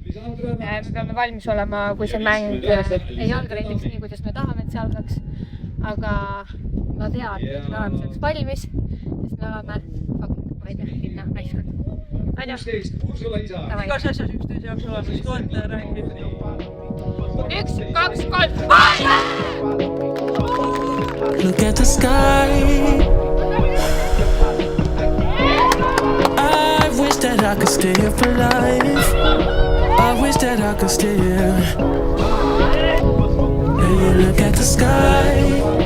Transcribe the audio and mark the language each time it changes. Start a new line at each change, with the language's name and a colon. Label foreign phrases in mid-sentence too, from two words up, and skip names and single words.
Estonian: Me peame valmis olema, kui see mäng ei alga näiteks nii, kuidas me tahame, et see algaks. aga ma tean, et me oleme selleks valmis, sest me oleme, ma ei tea, linna naised. Anja, igas asjas üksteise jaoks olemas, toetaja räägib. 1, 2, 3,
English: Look at the sky. I wish that I could stay up alive. I wish that I could stay here. Hey, look at the sky.